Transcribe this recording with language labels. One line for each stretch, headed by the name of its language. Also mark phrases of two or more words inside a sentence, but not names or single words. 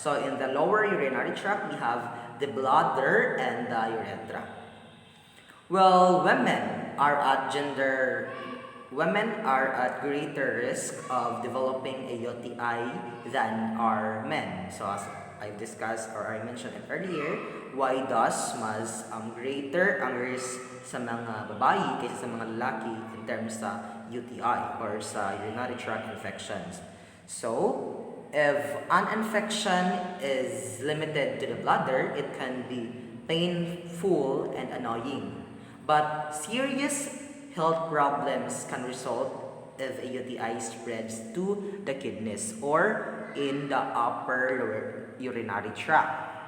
English: So in the lower urinary tract, we have the bladder and the urethra. Well, women are at greater risk of developing a UTI than are men. So as I've discussed or I mentioned it earlier, why does
Filipino: mas greater ang risk sa mga babae kaysa sa mga lalaki
English: in terms sa UTI or sa urinary tract infections. So, if an infection is limited to the bladder, it can be painful and annoying. But serious health problems can result if a UTI spreads to the kidneys or in the upper urinary tract.